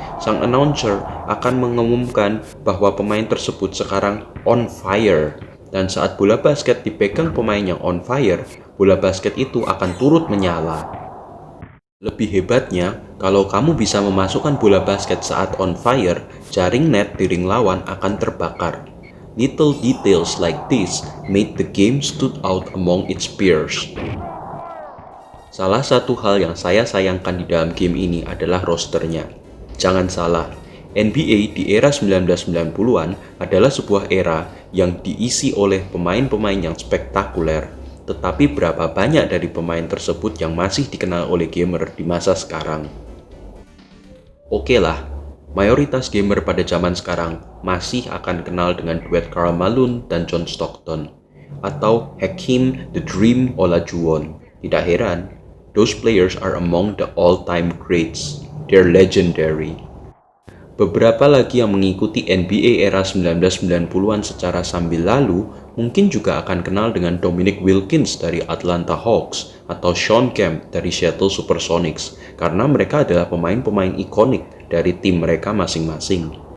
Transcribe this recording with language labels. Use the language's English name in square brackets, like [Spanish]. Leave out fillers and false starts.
[Indonesian] Sang announcer akan mengumumkan bahwa pemain tersebut sekarang [English] on fire. [Indonesian] Dan saat bola basket dipegang pemain yang [English] on fire, [Indonesian] bola basket itu akan turut menyala. Lebih hebatnya, kalau kamu bisa memasukkan bola basket saat [English] on fire, [Indonesian] jaring net di ring lawan akan terbakar. [English] Little details like this made the game stood out among its peers. [Indonesian] Salah satu hal yang saya sayangkan di dalam game ini adalah rosternya. Jangan salah, NBA di era 1990-an adalah sebuah era yang diisi oleh pemain-pemain yang spektakuler. Tetapi berapa banyak dari pemain tersebut yang masih dikenal oleh gamer di masa sekarang? Oke lah, mayoritas gamer pada zaman sekarang masih akan kenal dengan duet Karl Malone dan John Stockton, atau Hakeem the Dream Olajuwon. Tidak heran, [English] those players are among the all-time greats. They're legendary. [Indonesian] Beberapa lagi yang mengikuti NBA era 1990-an secara sambil lalu mungkin juga akan kenal dengan Dominic Wilkins dari Atlanta Hawks atau Shawn Kemp dari Seattle Supersonics, karena mereka adalah pemain-pemain ikonik dari tim mereka masing-masing.